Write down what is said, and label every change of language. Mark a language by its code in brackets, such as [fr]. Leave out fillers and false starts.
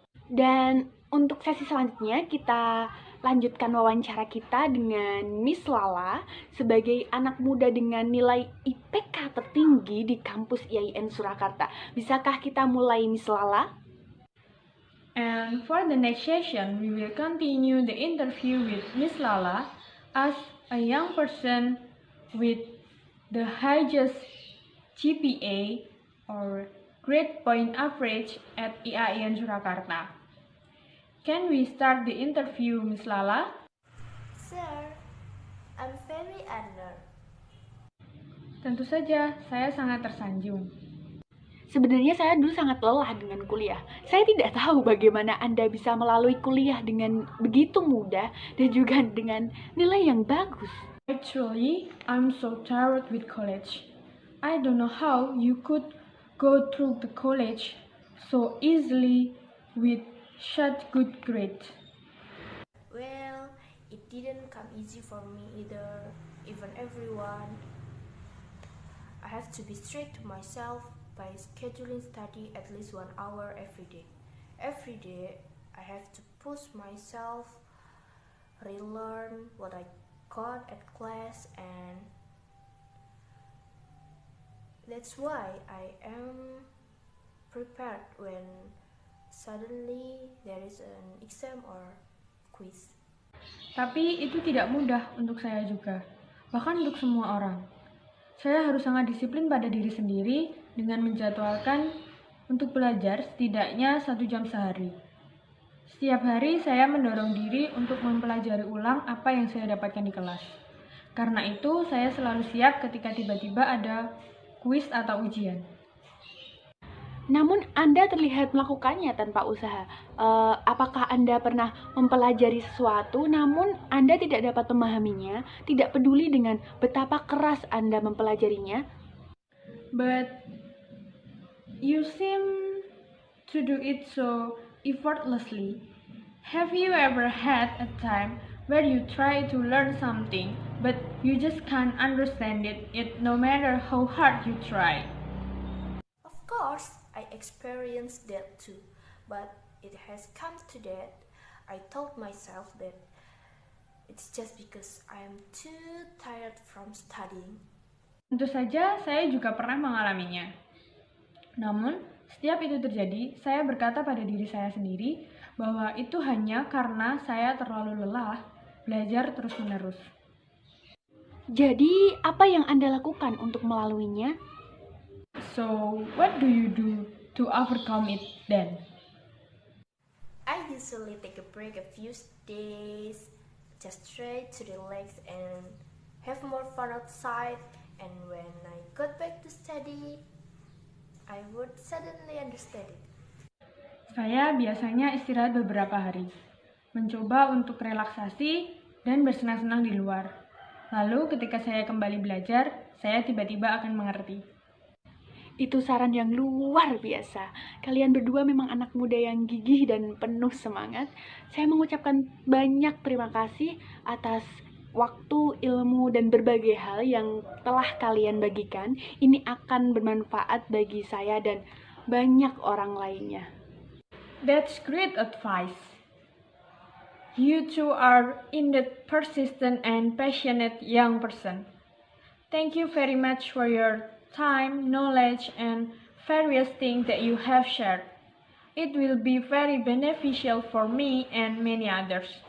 [id] Dan untuk sesi selanjutnya kita lanjutkan wawancara kita dengan Miss Lala sebagai anak muda dengan nilai IPK tertinggi di kampus IAIN Surakarta. Bisakah kita mulai Miss Lala? [en] And for the next session, we will continue the interview with Miss Lala as a young person with the highest GPA or grade point average at IAIN Surakarta. Can we start the interview, Miss Lala? Sir, I'm very honored. [id] Tentu saja, saya sangat tersanjung. Sebenarnya saya dulu sangat lelah dengan kuliah. Saya tidak tahu bagaimana Anda bisa melalui kuliah dengan begitu mudah dan juga dengan nilai yang bagus. [en] Actually, I'm so tired with college. I don't know how you could go through the college so easily with such good grades. Well, it didn't come easy for me either, even everyone. I have to be strict to myself by scheduling study at least 1 hour every day. Every day, I have to push myself, relearn what I got at class, and that's why I am prepared when suddenly there is an exam or quiz. [id] Tapi itu tidak mudah untuk saya juga, bahkan untuk semua orang. Saya harus sangat disiplin pada diri sendiri dengan menjadwalkan untuk belajar setidaknya 1 jam sehari. Setiap hari saya mendorong diri untuk mempelajari ulang apa yang saya dapatkan di kelas. Karena itu, saya selalu siap ketika tiba-tiba ada kuis atau ujian. Namun Anda terlihat melakukannya tanpa usaha. Apakah Anda pernah mempelajari sesuatu namun Anda tidak dapat memahaminya, tidak peduli dengan betapa keras Anda mempelajarinya? [en] But you seem to do it so effortlessly. Have you ever had a time where you try to learn something but you just can't understand it no matter how hard you try? Of course, I experienced that too, but it has come to that. I told myself that it's just because I am too tired from studying. [id] Tentu saja saya juga pernah mengalaminya. Namun, setiap itu terjadi, saya berkata pada diri saya sendiri bahwa itu hanya karena saya terlalu lelah belajar terus-menerus. Jadi, apa yang Anda lakukan untuk melaluinya? [en] So, what do you do to overcome it then? I usually take a break a few days, just try to relax and have more fun outside. And when I got back to study, I would suddenly understand it. [id] Saya biasanya istirahat beberapa hari, mencoba untuk relaksasi dan bersenang-senang di luar. Lalu ketika saya kembali belajar, saya tiba-tiba akan mengerti. Itu saran yang luar biasa. Kalian berdua memang anak muda yang gigih dan penuh semangat. Saya mengucapkan banyak terima kasih atas waktu, ilmu, dan berbagai hal yang telah kalian bagikan. Ini akan bermanfaat bagi saya dan banyak orang lainnya. [en] That's great advice. You two are indeed persistent and passionate young person. Thank you very much for your time, knowledge, and various things that you have shared. It will be very beneficial for me and many others.